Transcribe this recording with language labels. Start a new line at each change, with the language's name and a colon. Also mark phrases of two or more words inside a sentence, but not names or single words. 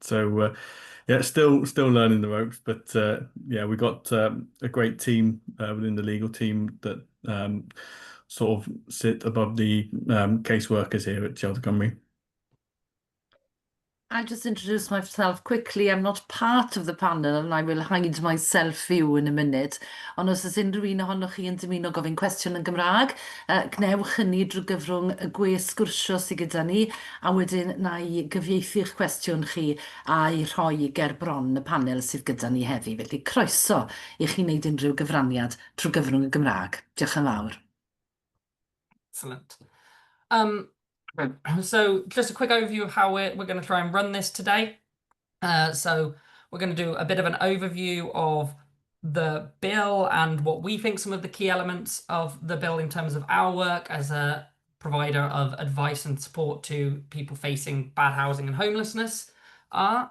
English: So yeah, still learning the ropes, but yeah, we got a great team within the legal team that sort of sit above the caseworkers here at Shelter Cymru. I'll just introduce myself quickly. I'm not part of the panel and I will hide my self-view in a minute.
Welsh: Ond os oes unrhyw un ohonoch chi yn dymuno gofyn cwestiwn yn Gymraeg, gnewch hynny drwy gyfrwng y gwes sgwrsio sydd gyda ni, a wedyn na i gyfieithu'ch cwestiwn chi a'i rhoi ger bron y panel sydd gyda ni heddi. Felly croeso i chi wneud unrhyw gyfraniad trwy gyfrwng y Gymraeg. Diolch yn fawr.
English: Excellent. So just a quick overview of how we're going to try and run this today. So we're going to do a bit of an overview of the bill and what we think some of the key elements of the bill in terms of our work as a provider of advice and support to people facing bad housing and homelessness are.